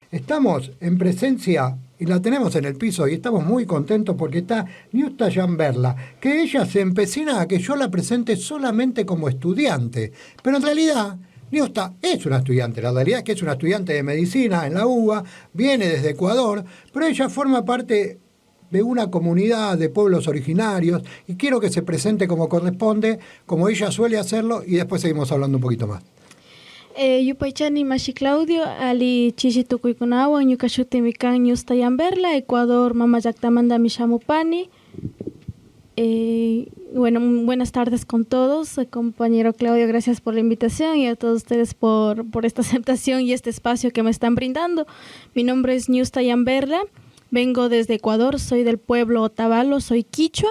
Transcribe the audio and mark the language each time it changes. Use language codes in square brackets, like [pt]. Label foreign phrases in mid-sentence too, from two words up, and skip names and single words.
[es] Estamos en presencia y la tenemos en el piso y estamos muy contentos porque está Niusta Jamberla, que ella se empecina a que yo la presente solamente como estudiante, pero en realidad Niusta es una estudiante, la realidad es que es una estudiante de medicina en la UBA, viene desde Ecuador, pero ella forma parte de una comunidad de pueblos originarios y quiero que se presente como corresponde, como ella suele hacerlo y después seguimos hablando un poquito más. [qu] Yupaychani Mashi Claudio, Ali Chichitukuikunawan, Yukashutimi kan Niusta Jamberla, Ecuador, Mamayaktamanda Mishamupani. [es] Bueno, buenas tardes con todos, compañero Claudio, gracias por la invitación y a todos ustedes por esta aceptación y este espacio que me están brindando. Mi nombre es Niusta Jamberla, vengo desde Ecuador, soy del pueblo Otavalo, soy quichua.